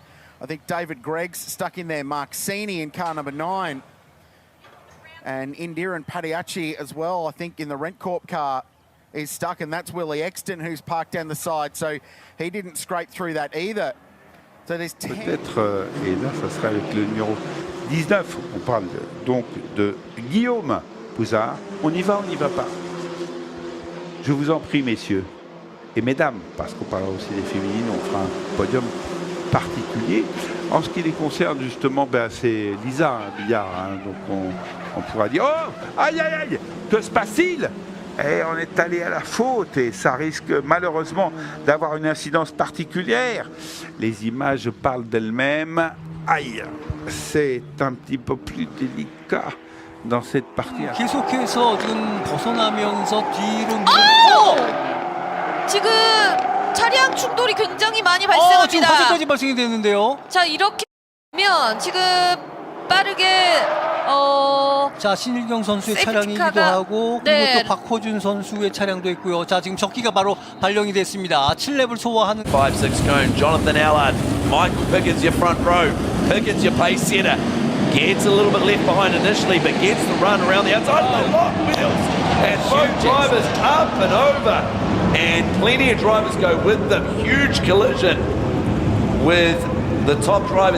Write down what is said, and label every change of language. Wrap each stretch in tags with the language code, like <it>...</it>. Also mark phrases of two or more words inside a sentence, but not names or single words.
<en>I think David Gregg's stuck in there. Mark Sini in car number 9. And Indiran Padiachi as well, I think, in the Rentcorp car is stuck. And that's Willie Exton, who's parked down the side. So he didn't scrape through that either. So there's 10.</en> <fr>Peut-être, et là, ça sera avec le numéro 19. On parle donc de Guillaume Pouzard. On y va pas? Je vous en prie, messieurs et mesdames, parce qu'on parlera aussi des féminines, on fera un podium particulier. En ce qui les concerne, justement, ben, c'est Lisa, un billard. Hein, donc on pourra dire, oh, aïe, aïe, aïe, que se passe-t-il? Et on est allé à la faute et ça risque malheureusement d'avoir une incidence particulière. Les images parlent d'elles-mêmes. Aïe, c'est un petit peu plus délicat dans cette partie.</fr> <ko>계속해서 지금 벗어나면서 뒤로 지금 차량 충돌이 굉장히 많이 발생합니다. 지금 화재까지 발생이 되는데요. 자, 이렇게 보면 지금 빠르게 자, 신일경 선수의 차량이기도 하고 그리고 또 박호준 선수의 차량도 있고요. 자, 지금 적기가 바로 발령이 됐습니다. 7렙을 소화하는</ko> <en>5-6 cone, Jonathan Allard, Michael Pickens your front row, Pickens your pace setter, gets a little bit left behind initially but gets the run around the outside, they lock wheels and both drivers up and over and plenty of drivers go with them, huge collision with the top drivers.</en>